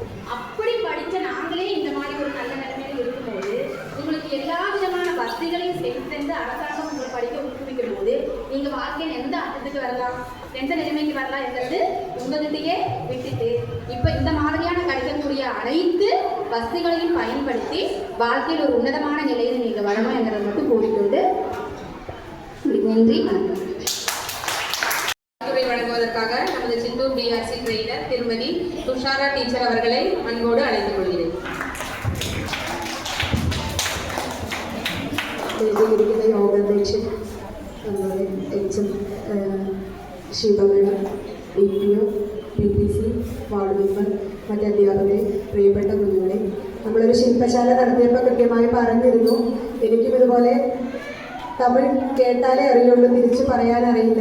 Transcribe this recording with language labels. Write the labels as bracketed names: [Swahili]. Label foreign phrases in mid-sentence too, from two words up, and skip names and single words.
[Tamil] அப்படி படித்த நாங்களே இந்த மாதிரி ஒரு நல்ல நிலைமையில் இருக்கும்போது உங்களுக்கு எல்லா விதமான வசதிகளையும் செய்து அரசாங்கம் உங்களை படிக்க ஊக்குவிக்கும் போது நீங்கள் வாழ்க்கையில் எந்த அர்த்தத்துக்கு வரலாம், எந்த நிலைமைக்கு வரலாம் என்றது உங்கள்கிட்டயே விட்டுட்டு இப்போ இந்த மாதிரியான கிடைக்கக்கூடிய அனைத்து வசதிகளையும் பயன்படுத்தி வாழ்க்கையில் ஒரு உன்னதமான நிலையில் நீங்கள் வரணும் என்கிறத மட்டும் கூறிக்கொண்டு நன்றி, வணக்கம். வழங்குவதற்காக நமது சிந்து [English] BRC trainer [Tamil] திருமதி துஷாரா டீச்சர் அவர்களை அன்போடு அழைத்துக் கொள்கிறேன். [Malayalam] യോഗാധ്യക്ഷൻ അതുപോലെ എച്ച് എം ശിവ മേഡം, ഡി പി ഒ, പി പി സി, [English] ward member, [Malayalam] മറ്റ് അധ്യാപകരെ, പ്രിയപ്പെട്ട കുഞ്ഞുങ്ങളെ, നമ്മളൊരു ശില്പശാല നടത്തിയപ്പോൾ കൃത്യമായി പറഞ്ഞിരുന്നു, എനിക്കും ഇതുപോലെ തമിഴ് കേട്ടാലേ അറിയുള്ളൂ, തിരിച്ച് പറയാനറിയില്ല.